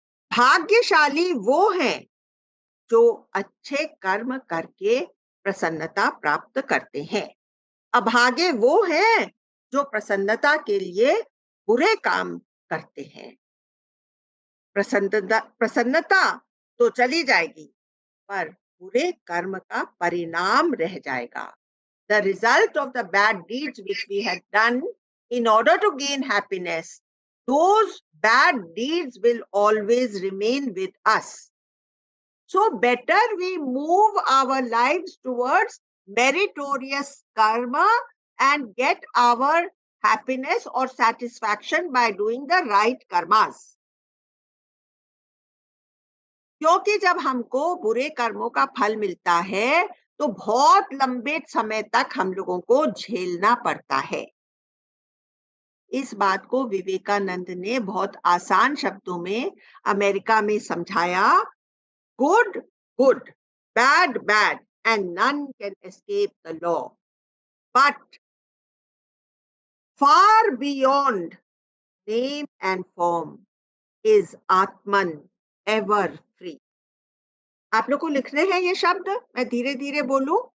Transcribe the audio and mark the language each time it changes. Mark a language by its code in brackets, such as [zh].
[hi] भाग्यशाली वो हैं जो अच्छे कर्म करके प्रसन्नता प्राप्त करते हैं. अभागे वो हैं जो प्रसन्नता के लिए बुरे काम करते हैं. प्रसन्नता तो चली जाएगी, पर बुरे कर्म का परिणाम रह जाएगा. [en] The result of the bad deeds which we had done in order to gain happiness, those bad deeds will always remain with us. So better we move our lives towards meritorious karma and get our happiness or satisfaction by doing the right karmas. [hi] क्योंकि जब हमको बुरे कर्मों का फल मिलता है तो बहुत लंबे समय तक हम लोगों को झेलना पड़ता है. इस बात को विवेकानंद ने बहुत आसान शब्दों में अमेरिका में समझाया. [en] Good good, bad bad, and none can escape the law. But far beyond name and form is Atman ever free. [hi] आप लोग को लिखने हैं ये शब्द, मैं धीरे धीरे बोलूं.